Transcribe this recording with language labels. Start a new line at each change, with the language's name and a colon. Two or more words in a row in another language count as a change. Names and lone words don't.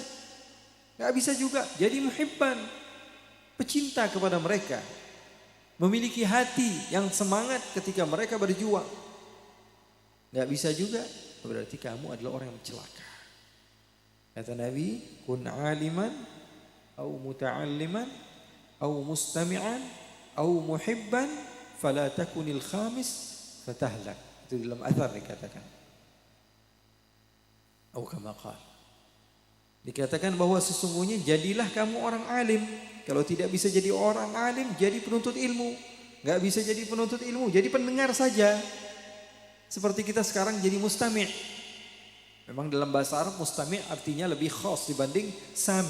Indonesian: Gak bisa juga jadi muhibban, pecinta kepada mereka. Memiliki hati yang semangat ketika mereka berjuang. Gak bisa juga, berarti kamu adalah orang yang celaka. Kata Nabi,
Arabic: كن عالما, أو متعلما، أو مستمعا، أو محبا، فلا تكن الخامس، فتهلك.
Indonesian: Itu dalam athar dikatakan.
Arabic: أو كما قال.
Indonesian: Dikatakan bahwa sesungguhnya jadilah kamu orang alim. Kalau tidak bisa jadi orang alim, jadi penuntut ilmu. Gak bisa jadi penuntut ilmu, jadi pendengar saja. Seperti kita sekarang jadi mustami'. Memang dalam bahasa Arab mustami' artinya lebih khas dibanding sami'.